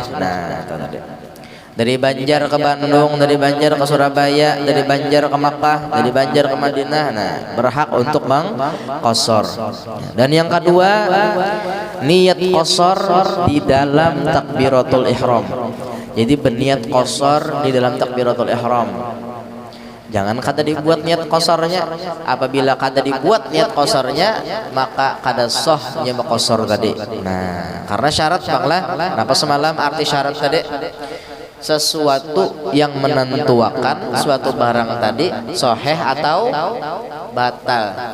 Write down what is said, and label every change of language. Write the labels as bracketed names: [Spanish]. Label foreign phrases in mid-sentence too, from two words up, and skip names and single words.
[Indonesian] Nah, dari Banjar ke Bandung, dari Banjar ke Surabaya, dari Banjar ke Makkah, dari Banjar ke Madinah. Nah, berhak untuk mengqashar. Dan yang kedua, niat qashar di dalam takbiratul ihram. Jadi berniat qashar di dalam takbiratul ihram. [Banjar] Jangan kada dibuat niat qasarnya. Apabila kada dibuat niat qasarnya, maka kada sah nya qasar tadi. [Indonesian] Nah, karena syarat banglah. Kenapa semalam arti syarat tadi? Sesuatu yang menentukan suatu barang tadi sahih atau batal.